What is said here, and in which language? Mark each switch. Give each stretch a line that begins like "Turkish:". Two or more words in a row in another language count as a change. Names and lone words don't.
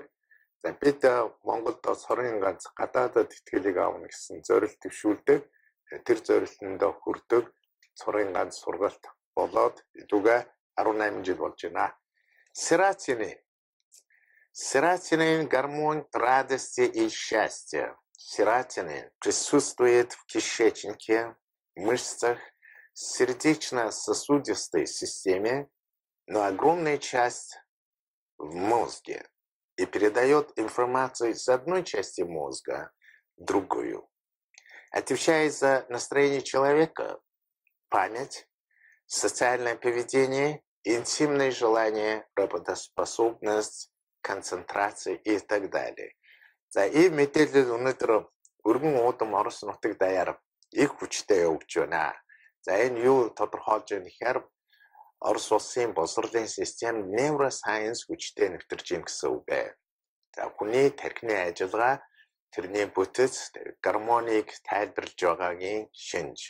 Mongolian: За бид Монголд сорын ганц гадаадад итгэлийг авна гэсэн зорилт төвшүүлдэг. Тэр зорилтонд хүрдэг сорын ганц сургалт болоод идүүгээ 18 жил болж байна.
Russian: Серотонин гормон радости и счастья. Серотонин присутствует в кишечнике, мышцах, сердечно-сосудистой системе, но огромная часть в мозге и передает информацию из одной части мозга в другую. Отвечает за настроение человека, память, социальное поведение, интимные желания, работоспособность, концентрация и так далее.
Mongolian: За и мэдээлэл өнөөдөр өргөн уудам Орос нутаг даяар их хүчтэй явж байна. За энэ юу тодорхойлж байна гэхээр Орос улсын боловсролын систем neuroscience хүчтэй нэвтэрж юм гэсэн үг ээ. За хүний тархины ажиллагаа тэрний бүтэц гормоныг тайлбарлаж байгаагийн шинж.